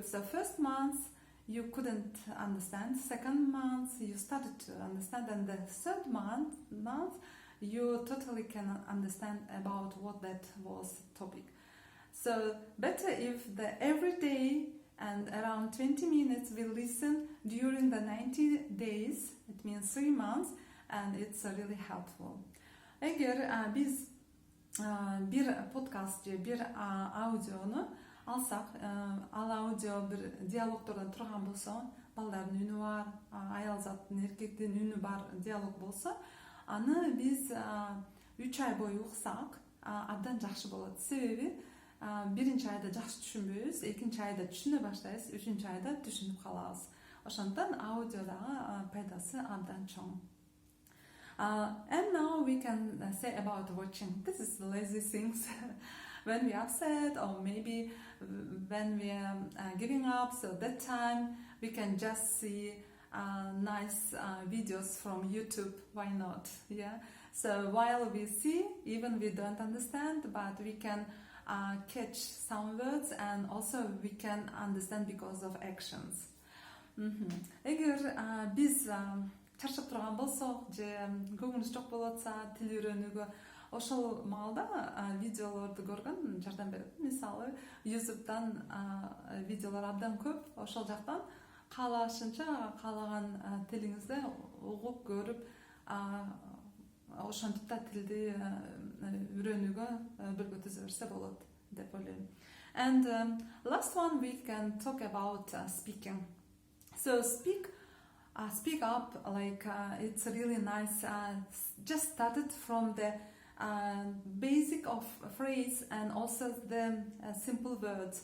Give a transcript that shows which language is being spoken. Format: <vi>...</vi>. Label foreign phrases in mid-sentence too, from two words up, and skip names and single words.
<en>So first month you couldn't understand, second month you started to understand, and the third month you totally can understand about what that was topic. So better if every day and around 20 minutes we listen during the 90 days, it means 3 months, and it's really helpful.</en> <ky>Эгер биз бир подкаст же бир аудиону алсак, ал аудио бир диалогтордон турган болсо, балдардын үнү бар, аял заттын, эркектин үнү бар диалог болсо, аны биз 3 ай бою уксак абдан жакшы болот. Себеби биринчи айда жакшы түшүнбөйбүз, экинчи айда түшүнө баштайбыз, үчүнчү айда түшүнүп калабыз. Ошондон аудиодагы пайдасы абдан чоң.</ky> <en>And now we can say about watching. This is lazy things when we are upset, or maybe when we are giving up. So that time we can just see nice videos from YouTube. Why not? Yeah. So while we see, even we don't understand, but we can catch some words, and also we can understand because of actions.</en> <ky>Эгер биз чарчап турган болсок же көңүлүбүз жок болуп атса, тил үйрөнүүгө ошол маалда видеолорду көргөн жардам берет. Мисалы, YouTube'дан видеолор абдан көп, ошол жактан каалашынча каалаган тилиңизди угуп көрүп, ошентип да тилди үйрөнүүгө бирге түзө берсе болот деп ойлойм.</ky> <en>And last one we can talk about speaking. So speak up, like it's really nice. Just started from the basic of phrase and also the simple words.</en>